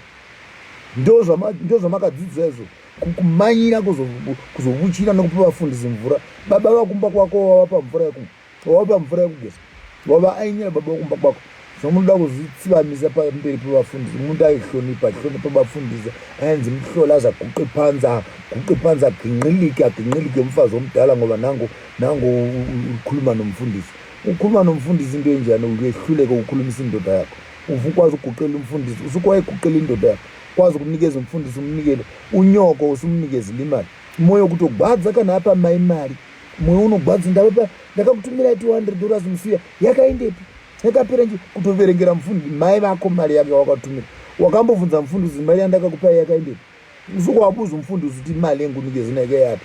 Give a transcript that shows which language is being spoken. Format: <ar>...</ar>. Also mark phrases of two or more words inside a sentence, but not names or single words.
<sn>Ndo zvamakadzidza izvo, kumanyira kuzobuchira nokupa vafundisi mvura. Baba vakumba kwako wavapa mvura yekumwa, wavapa mvura yekugeza, wava ainyira baba vakumba kwako. Zvomunoda kuzvitsivamisa pamberi pevafundisi.</sn> <nd>Mundu aihlonipa vafundisi, ainzi muhlolaza guqe panza ginqilike umfazi omdala ngoba nango ukhuluma nomfundisi. Ukhuluma nomfundisi into enjani uyehluleke ukukhulumisa indoda yakho. uvukwazi ukuguqela umfundisi, usukwazi ukuguqela indoda yakho, kwazi ukunikeza umfundisi, umnikele unyoko, usumnikezile imali.</nd> <sn>Moyo kutogwadza kana apa mai mari, moyo unogwadza. Ndakakutumira $200 musiya, yakaendepi, yakapera nje. Kutoverengera mufundi mai vako mari yake wakatumira, wakambobvunza mufundisi mari yandakakupai yakaendepi?</sn> <nd>Usukwabuza umfundisi kuti mali yangu nikezina yakayati.</nd>